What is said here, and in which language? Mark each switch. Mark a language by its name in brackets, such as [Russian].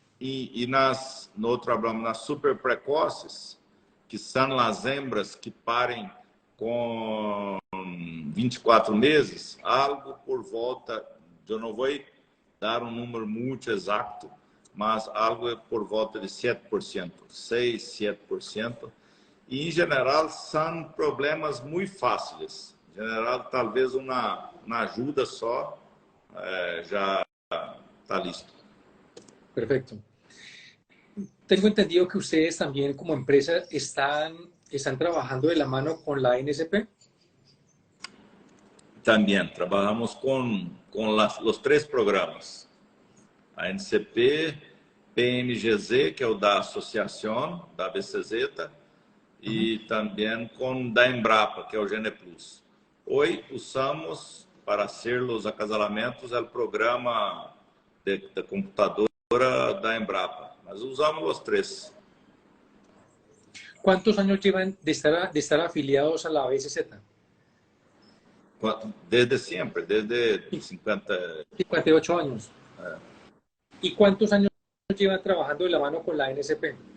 [Portuguese] E no trabalhamos nas super precoces, que são as hembras que parem com 24 meses, algo por volta, eu não vou dar um número muito exato, mas algo por volta de 7%, 6, 7%. E, em geral, são problemas muito fáceis. Em geral, talvez uma ajuda só já está listo. [Spanish] Perfecto. Tengo entendido que ustedes también como empresa están trabajando de la mano con la NSP. [Portuguese] Também trabalhamos com os 3 programas. A NCP, PMGZ, que é o da associação, da BCZ, e também com da Embrapa, que é o Gene Plus. Hoje usamos para ser os acasalamentos o programa da computadora da Embrapa, mas usamos os 3. [Spanish] ¿Cuántos años llevan de estar afiliados a la BCZ? [Portuguese] Desde sempre, desde [Spanish] 58 años. ¿Y cuántos años llevan trabajando de la mano con la NSP?